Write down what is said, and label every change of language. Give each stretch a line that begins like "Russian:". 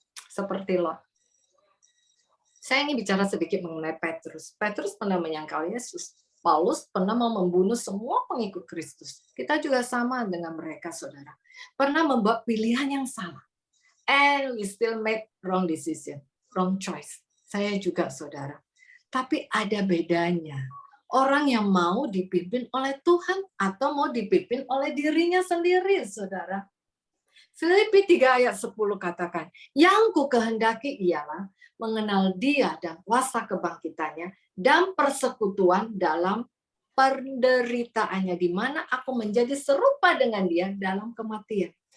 Indonesian: Seperti Lot. Saya ingin bicara sedikit mengenai Petrus. Petrus pernah menyangkal Yesus. Paulus pernah mau membunuh semua pengikut Kristus. Kita juga sama dengan mereka, saudara. Pernah membuat pilihan yang salah.
English: And we still make wrong decision, wrong choice.
Indonesian: Saya juga, saudara. Tapi ada bedanya. Orang yang mau dipimpin oleh Tuhan atau mau dipimpin oleh dirinya sendiri, saudara. Filipi 3 ayat 10 katakan, yang ku kehendaki ialah mengenal dia dan kuasa kebangkitannya dan persekutuan dalam penderitaannya, di mana aku menjadi serupa dengan dia dalam kematian.